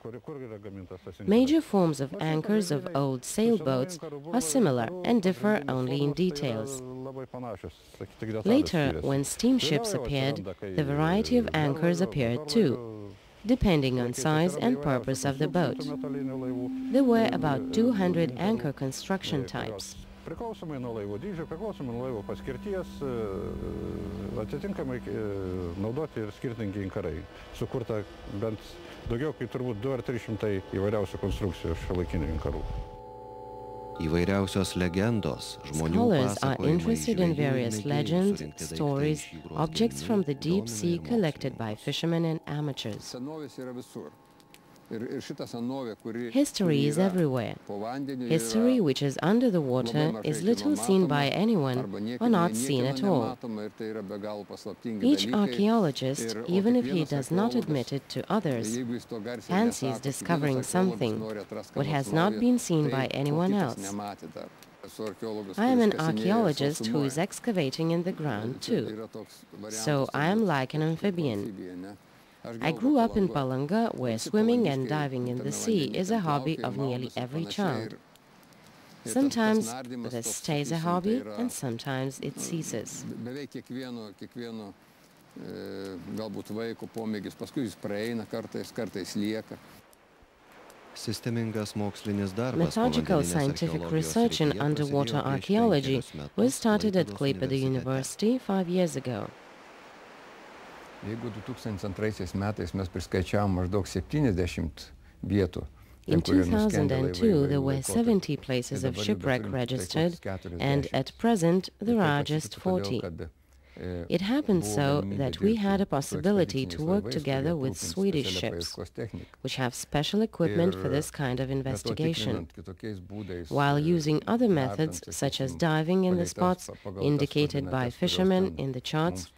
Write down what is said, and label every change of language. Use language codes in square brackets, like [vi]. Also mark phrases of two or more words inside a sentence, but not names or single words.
[en] Major forms of anchors of old sailboats are similar and differ only in details. Later, when steamships appeared, the variety of anchors appeared too, depending on size and purpose of the boat. There were about 200 anchor construction types. [lt] Priklausomai nuo laivo dydžio, priklausomai nuo laivo paskirties, atitinkamai naudoti ir skirtingi inkarai. Sukurta bent daugiau kaip turbūt 200 ar 300 įvairiausių konstrukcijų šiuolaikinių inkarų. Įvairiausios legendos, žmonių [en] Scholars are [lt] pasakojimai, [en] interested in [lt] žvejų [en] various [lt] mėgėjų [en] legends, [lt] surinkti daiktai [en] stories, [lt] iš jūros [en] objects from the [lt] gelmių [en] deep sea [lt] domina ir [en] collected by [lt] mokslininkus. [en] fishermen and amateurs. [lt] Senovės yra visur. Ir šita senovė, kuri [en] History is everywhere. [lt] po vandeniu [en] History which is under the water is little seen by anyone or not seen at all. Each archaeologist, even if he does not admit it to others, fancies discovering something what has not been seen by anyone else. I am an archaeologist who is excavating in the ground too, so I am like an amphibian. I grew up in Palanga, where swimming and diving in the sea is a hobby of nearly every child. Sometimes this stays a hobby and sometimes it ceases. [lt] Beveik kiekvieno galbūt vaiko pomėgis, paskui jis praeina, kartais lieka. Sistemingas mokslinis darbas [en] Methodical [lt] povandeninės [en] scientific [lt] archeologijos [en] research in [lt] srityje [en] underwater [lt] prasidėjo prieš [en] archaeology [lt] 5 metus [en] was started at [lt] Klaipėdos [en] Klaipėda [lt] universitete. [en] University 5 years ago. [lt] Jeigu 2002 metais mes priskaičiavom maždaug 70 vietų, [en] In 2002, there were 70 places of shipwreck registered, and at present there are just 40. It happened so that we had a possibility to work together with Swedish ships, which have special equipment for this kind of investigation, while using other methods such as diving in the spots indicated by fishermen in the charts.